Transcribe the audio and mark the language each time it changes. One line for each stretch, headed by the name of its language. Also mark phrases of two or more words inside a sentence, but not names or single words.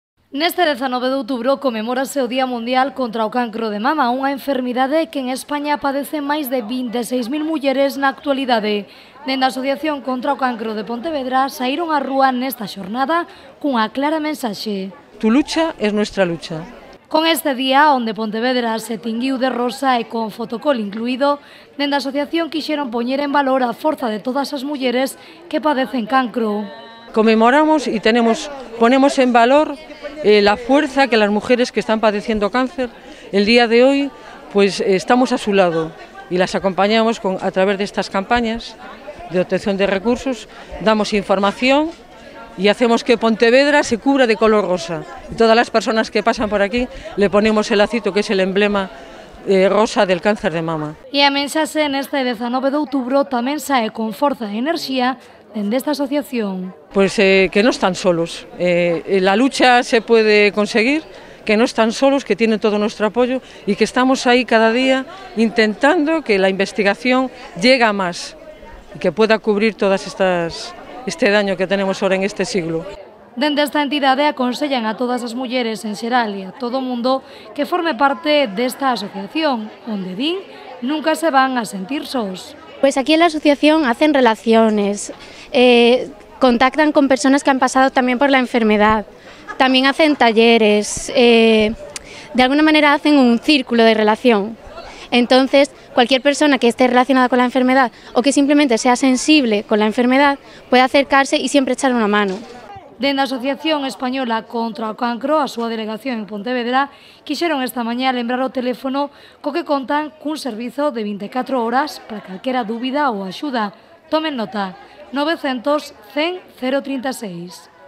Galician: Neste 19 de outubro comemórase o Día Mundial contra o Cancro de Mama, unha enfermidade que en España padecen máis de 26.000 mulleres na actualidade. Dende a Asociación contra o Cancro de Pontevedra saíron á rúa nesta xornada cunha clara mensaxe.
Spanish: Tu lucha es nuestra lucha.
Galician: Con este día, onde Pontevedra se tinguiu de rosa e con fotocol incluído, dende a asociación quixeron poñer en valor a forza de todas as mulleres que padecen cancro.
Spanish: Conmemoramos y ponemos en valor la fuerza que las mujeres que están padeciendo cáncer, el día de hoy, pues estamos a su lado y las acompañamos a través de estas campañas de obtención de recursos, damos información y hacemos que Pontevedra se cubra de color rosa. Y todas las personas que pasan por aquí le ponemos el lacito que es el emblema rosa del cáncer de mama.
Galician: E a mensaxe neste 19 de outubro tamén sae con forza e enerxía dende esta asociación.
Spanish: Pues que no están solos, la lucha se puede conseguir, que no están solos, que tienen todo nuestro apoyo y que estamos ahí cada día intentando que la investigación llegue a más y que pueda cubrir todas este daño que tenemos ahora en este siglo.
Galician: Dende esta entidade aconsellan a todas as mulleres en xeral e a todo o mundo que forme parte desta asociación, onde din nunca se van a sentir sós.
Spanish: Pues aquí en la asociación hacen relaciones, contactan con personas que han pasado también por la enfermedad, también hacen talleres, de alguna manera hacen un círculo de relación. Entonces, cualquier persona que esté relacionada con la enfermedad o que simplemente sea sensible con la enfermedad puede acercarse y siempre echar una mano.
Galician: Dende a Asociación Española contra o Cancro, a súa delegación en Pontevedra, quixeron esta mañá lembrar o teléfono co que contan cun servizo de 24 horas para calquera dúbida ou axuda. Tomen nota, 900 100 036.